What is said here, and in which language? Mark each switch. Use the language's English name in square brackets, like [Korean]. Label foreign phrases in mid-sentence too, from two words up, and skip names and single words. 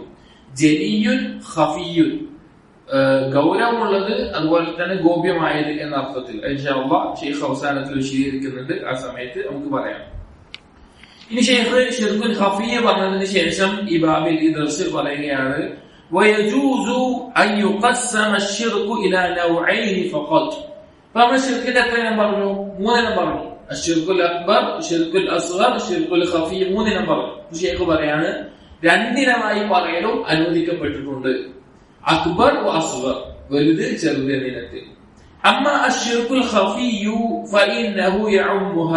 [Arabic] جلي خفي, [Malayalam] ഗൗരവമുള്ളത് അതുപോലെ തന്നെ ഗോപ്യമായത് എന്ന അർത്ഥത്തിൽ. [Arabic] إن شاء الله [Malayalam] ഷെയ്ഖ് അവസാനത്തിൽ വിശദീകരിക്കുന്നുണ്ട്, ആ സമയത്ത് നമുക്ക് പറയാം. ഇനി ഷെയ്ഖ് [Arabic] شرك الخفي [Malayalam] പറഞ്ഞതിന് ശേഷം ഈ ബാബിൽ, ഈ ദർസിൽ പറയുകയാണ്, [Arabic] ويجوز أن يقسم الشرك إلى نوعين فقط. [Malayalam] فما ഷിർക്കിന്റെ എത്രയും പറഞ്ഞു? മൂന്നെണ്ണം പറഞ്ഞു. [Arabic] الشرك الأكبر، شرك الأصغر، شرك الخفي, [Malayalam] മൂന്നെണ്ണം പറഞ്ഞു. ഷേഖ് പറയാണ് രണ്ടിനമായി പറയലും അനുവദിക്കപ്പെട്ടിട്ടുണ്ട്. [Arabic] أكبر أصغر, [Malayalam] വലുത് ചെറുത് എന്നിനത്തിൽ. [Arabic] أما الشرك الخفي فإنه يعمها.